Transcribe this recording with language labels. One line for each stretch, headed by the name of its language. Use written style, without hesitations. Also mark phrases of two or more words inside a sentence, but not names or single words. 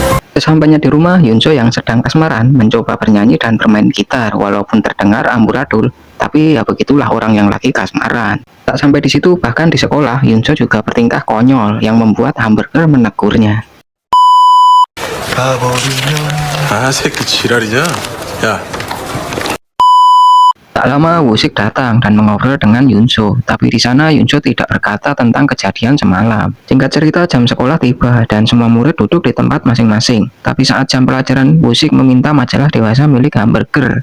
Indonesian: Sesampainya di rumah, Yunso yang sedang kasmaran mencoba bernyanyi dan bermain gitar walaupun terdengar amburadul, tapi ya begitulah orang yang lagi kasmaran. Tak sampai di situ, bahkan di sekolah, Yunso juga bertingkah konyol yang membuat Hamburger menegurnya.
Korean: 아, 새끼 지랄이냐? 야,
Indonesian: Tak lama Woo-sik datang dan mengobrol dengan Yunso, tapi di sana Yunso tidak berkata tentang kejadian semalam. Singkat cerita, jam sekolah tiba dan semua murid duduk di tempat masing-masing. Tapi saat jam pelajaran, Woo-sik meminta majalah dewasa milik Hamburger.